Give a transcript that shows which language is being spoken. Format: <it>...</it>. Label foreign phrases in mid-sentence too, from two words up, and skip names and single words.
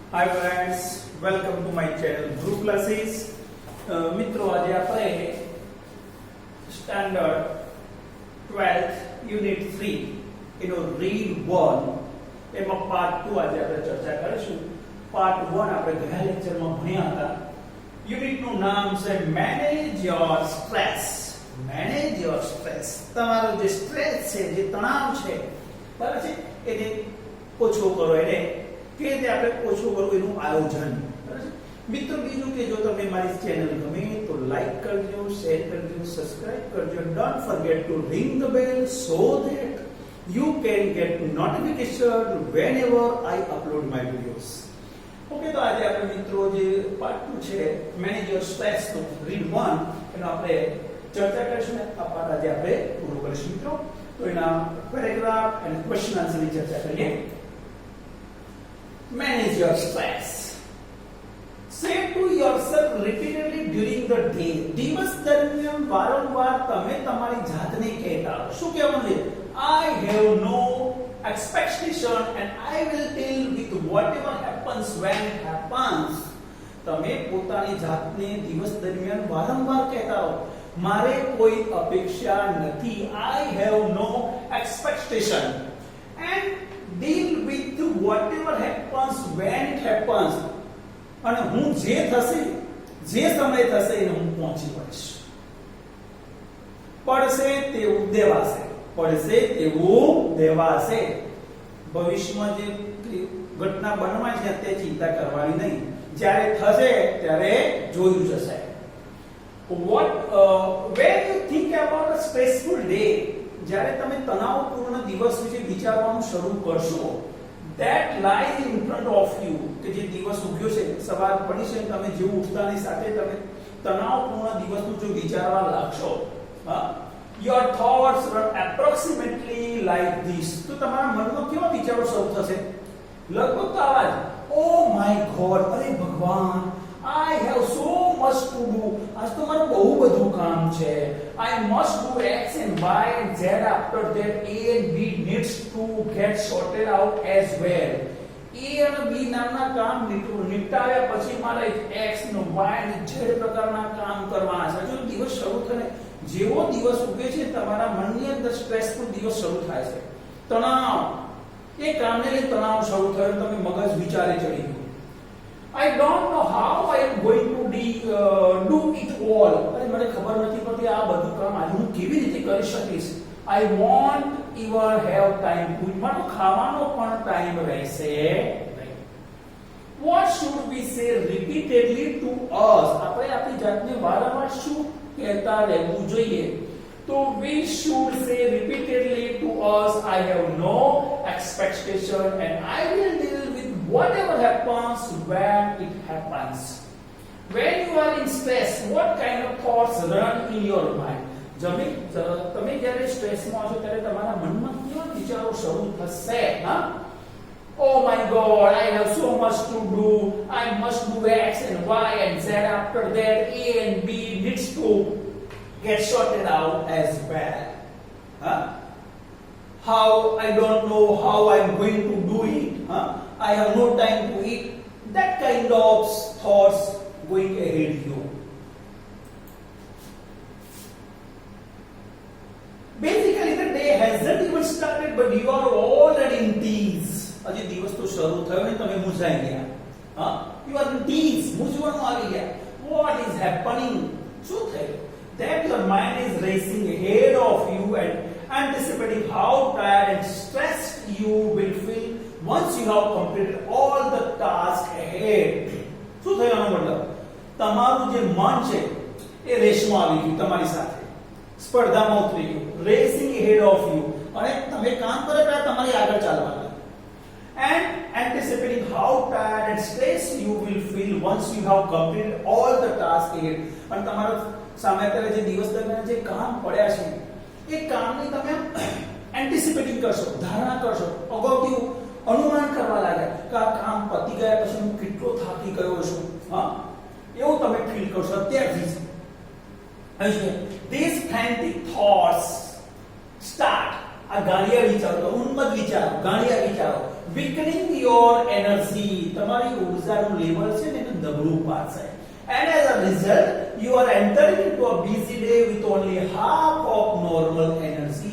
<en>Hi friends, welcome to my channel Group Classes.</en> <gu>મિત્રો આજે આપણે સ્ટાન્ડર્ડ 12th યુનિટ 3 એનો રીડ 1 એમાં પાર્ટ 2 આજે આપણે ચર્ચા કરીશું. પાર્ટ 1 આપણે ગયા લેક્ચરમાં ભણ્યા હતા. યુનિટનું નામ છે</gu> <en>manage your stress. manage your stress.</en> <gu>તમારો જે સ્ટ્રેસ છે, જે તણાવ છે, બરાબર છે, એને ઓછો કરો, એને કે રીતે આપણે ઓછું કરવું એનું આયોજન. મિત્રો બીજું કે જો તમને મારી ચેનલ ગમે તો લાઈક કરજો, શેર કરજો, સબસ્ક્રાઇબ કરજો.</gu> <en>don't forget to ring the bell so that you can get notification whenever I upload my videos.</en> <gu>ઓકે, તો આજે આપણે મિત્રો જે પાર્ટ 2 છે</gu> <en>manage your stress</en> <gu>નો રીડ 1 એનો આપણે ચર્ચા કરીશું. આ પાર્ટ આજે આપણે પૂરો કરીશું મિત્રો. તો એના પેરેગ્રાફ અને</gu> <en>question answerની</en> <gu>ચર્ચા કરીએ.</gu> <en>Manage your stress. Say to yourself repeatedly during the day.</en> <gu>દિવસ દરમિયાન વારંવાર તમે તમારી જાતને કહેતા હો. શું કહેવાનું છે?</gu> <en>I have no expectation and I will deal with whatever happens when it happens.</en> <gu>તમે પોતાની જાતને દિવસ દરમિયાન વારંવાર કહેતા હો, મારે કોઈ અપેક્ષા નથી.</gu> <en>I have no expectation and deal with whatever happens when it happens.</en> <gu>અને હું જે થશે, જે સમય થશે એને હું પહોંચી વળીશ. પડશે તેવું દેવાશે, પડશે તેવું દેવાશે. ભવિષ્યમાં જે ઘટના બનવાની છે તે ચિંતા કરવાની નહીં. જ્યારે થશે ત્યારે જોયું જશે.</gu> <en>When you think about a stressful day,</en> <gu>જ્યારે તમે તણાવપૂર્ણ દિવસ વિશે વિચારવાનું શરૂ કરશો,</gu> <en>that lies in front of you,</en> <gu>કે જે દિવસ ઉગ્યો છે, સવાર પડી છે, તમે જેવું ઉઠતાની સાથે તમે તણાવપૂર્ણ દિવસનું જો વિચારવા લાગશો,</gu> <en>your thoughts run approximately like this.</en> <gu>તો તમારા મનમાં કેવા વિચારો શરૂ થશે? લગભગ તો આવા જ.</gu> <en>Oh my God,</en> <gu>અરે ભગવાન,</gu> <en>I have so much to do.</en> <gu>આજ તો મારું બહુ બધું કામ છે.</gu> <en>I must do X and Y and Z. After that A and B needs to get sorted out as well.</en> <gu>A અને B નામના કામ નિપટાવ્યા પછી મારે X અને Y અને Z પ્રકારના કામ કરવાના છે. જો દિવસ શરૂ થાય, જેવો દિવસ ઉગે છે તમારા મનની અંદર સ્ટ્રેસફુલ દિવસ શરૂ થાય છે. તણાવ, એ કામને લઈને તણાવ શરૂ થયો, તમે મગજ વિચારે ચડી ગયું.</gu> <en>I don't know how I am going to do it all.</en> <gu>અરે મને ખબર નથી પડતી આ બધું કામ આજે હું કેવી રીતે કરી શકીશ.</gu> <en>I won't even have time to eat.</en> <gu>મને ખાવાનો પણ ટાઈમ રહેશે નહીં.</gu> <en>What should we say repeatedly to us?</en> <gu>આપણે આપણી જાતને વારંવાર શું કહેતા રહેવું જોઈએ?</gu> <en>તો we should say repeatedly to us, I have no expectation and I will deal with whatever happens when it happens. When you are in stress, what kind of thoughts run in your mind?</en> <gu>તમે જ્યારે સ્ટ્રેસમાં છો ત્યારે તમારા મનમાં કેવા વિચારો શરૂ થશે?</gu> <en>Oh my God, I have so much to do. I must do X and Y and Z. After that A and B needs to get sorted out as well. How I don't know how I'm going to do it. I have no time to eat. That kind of thoughts going ahead you. Basically the day hasn't even started but you are already in tease.</en> <gu>અજી દિવસ તો શરૂ થયો ને તમે મૂંઝાઈ ગયા.</gu> <en>You are in tease,</en> <gu>મૂંઝવણમાં આવી ગયા.</gu> <en>What is happening?</en> <gu>શું થયું?</gu> <en>That your mind is racing ahead of you and anticipating how tired and stressed you will feel once you have completed all the tasks ahead.</en> <gu>શું થયું આનો મતલબ? તમારું જે મન છે એ રેસમાં આવી ગયું તમારી સાથે, સ્પર્ધામાં ઉતરી ગયું,</gu> <en>racing ahead of you,</en> <gu>અને તમે કામ કરો ત્યારે તમારી આગળ ચાલવાનું.</gu> <en>And anticipating how tired and stressed you will feel once you have completed all the tasks ahead.</en> <gu>અને તમારો સામે અત્યારે જે દિવસ દરમિયાન જે કામ પડ્યા છે એ કામની તમે એન્ટિસિપેટિંગ કરશો, ધારણા કરશો, અગાઉથી અનુમાન કરવા લાગ્યા કે આ કામ પતી ગયા પછી હું કેટલો થાકી ગયો છું. એવું તમે ફીલ કરશો અત્યારથી જ.</gu> <en>These frantic thoughts start.</en> <gu>આ ગાળિયા વિચારો, ઉન્મત્ત વિચારો, ગાળિયા વિચારો</gu> <en>weakening your energy,</en> <gu>તમારી ઊર્જાનું લેવલ છે ને એનું નબળું પાડશે.</gu> <en>And as a result, you are entering into a busy day with only half of normal energy.</en>